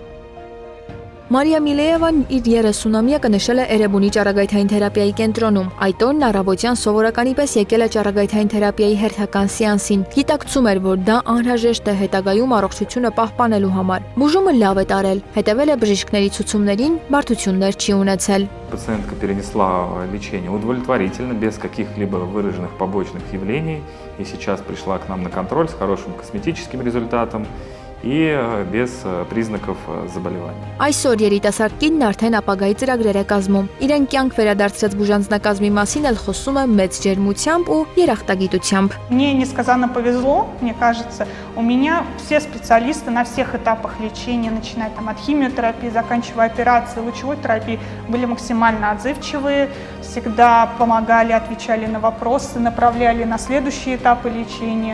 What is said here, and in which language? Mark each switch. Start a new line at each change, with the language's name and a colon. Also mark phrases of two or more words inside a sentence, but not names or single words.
Armenian: Մարիա Միլեևան իր 30-ամյակը նշել է Էրեբունի ճառագայթային թերապիայի կենտրոնում։ Այդ օրն առավոտյան սովորականի պես եկել է ճառագայթային թերապիայի հերթական սեանսին։ Գիտակցում էր, որ դա անհրաժեշտ է հետագայում առողջությունը պահպանելու համար։ Բուժումը լավ է տարել, հետևել է բժիշկների ցուցումներին, բարդություններ չի ունեցել։
Russian: Пациентка перенесла лечение удовлетворительно, без каких-либо выраженных побочных явлений, и сейчас пришла к нам на контроль с хорошим косметическим результатом и без признаков заболевания.
Armenian: Այսօր երիտասարդ կինն արդեն ապագայի ծրագրեր է կազմում։ Իրեն կյանք վերադարձրած բուժանձնակազմի մասին էլ խոսում է մեծ ջերմությամբ ու երախտագիտությամբ։
Russian: Мне несказанно повезло, мне кажется. У меня все специалисты на всех этапах лечения, начиная там от химиотерапии, заканчивая операцией, лучевой терапией, были максимально отзывчивые, всегда помогали, отвечали на вопросы, направляли на следующие этапы лечения.